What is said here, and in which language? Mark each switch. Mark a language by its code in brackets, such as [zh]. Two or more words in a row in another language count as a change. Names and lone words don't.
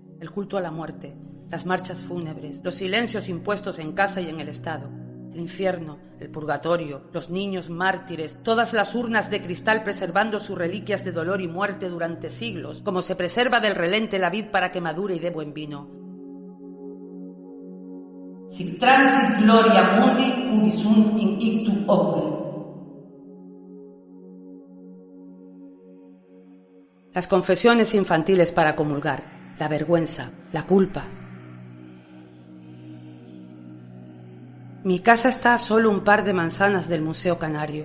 [es] El culto a la muerte. Las marchas fúnebres. Los silencios impuestos en casa y en el Estado. El infierno, el purgatorio, los niños mártires, todas las urnas de cristal preservando sus reliquias de dolor y muerte durante siglos, como se preserva del relente la vid para que madure y dé buen vino. [la] Sic transit gloria mundi ubi sunt in ictu oculi. [es] Las confesiones infantiles para comulgar, la vergüenza, la culpa. Mi casa está a solo un par de manzanas del Museo Canario.